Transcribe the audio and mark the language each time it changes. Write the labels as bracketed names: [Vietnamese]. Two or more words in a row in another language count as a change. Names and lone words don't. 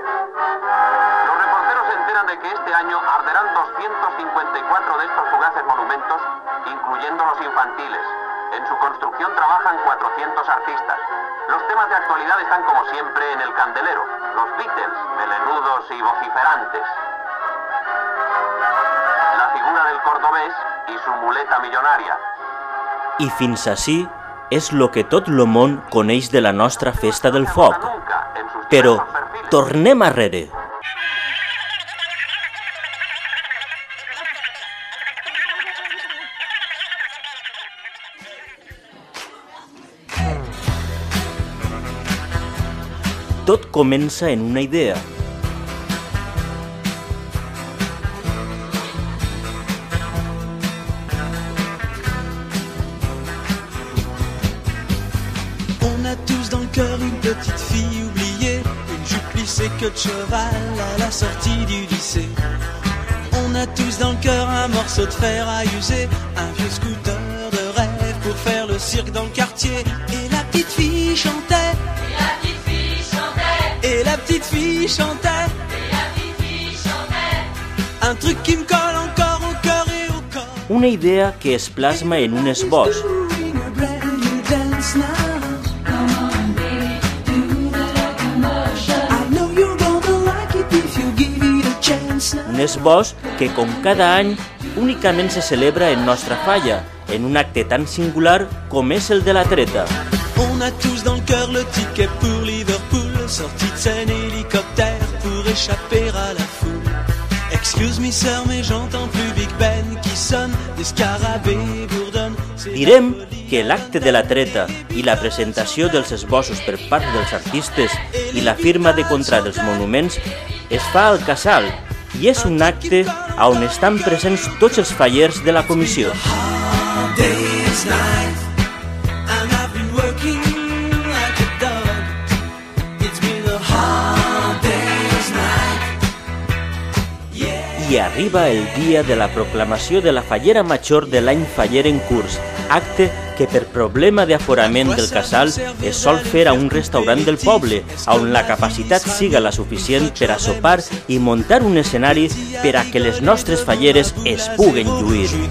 [Spanish] Los reporteros se enteran de que este año arderán 254 de estos fugaces monumentos, incluyendo los infantiles. En su construcción trabajan 400 artistas. Los temas de actualidad están como siempre en el candelero, los Beatles, melenudos y vociferantes. La figura del cordobés y su muleta millonaria. [Catalan] I fins ací és lo que tot lo món coneix de la nostra festa del foc. Però tornem arrere. Tot comença en una idea. [French] On a tous dans le cœur une petite fille oubliée, une jupe plissée queue de cheval à la sortie du lycée. On a tous dans le cœur un morceau de fer à user, un vieux scooter de rêve pour faire le cirque dans le quartier. Et la petite fille chantait. Et la petite fille chantait. Et la petite fille chantait. Un truc qui me colle encore au cœur et au corps. [Catalan] Una idea que es plasma en un esbós. Un esbós que, com cada any, únicament se celebra en Nostra Falla, en un acte tan singular com és el de la treta. [French] On a tous dans le cœur le ticket pour Liverpool, sortie de scène hélicoptère pour échapper à la foule. [English] Excuse me [French] sœur, mais j'entends plus Big Ben qui sonne, des scarabées bourdonnent. [Catalan] Direm que l'acte de la treta i la presentació dels esbossos per part dels artistes i la firma de contrat dels monuments es fa al Casal i és un acte on estan presents tots els fallers de la comissió. I arriba el dia de la proclamació de la Fallera Major de l'any faller en curs, acte que per problema d'aforament del Casal es sol fer a un restaurant del poble, on la capacitat siga la suficient per a sopar i muntar un escenari per a que les nostres falleres es puguen lluir.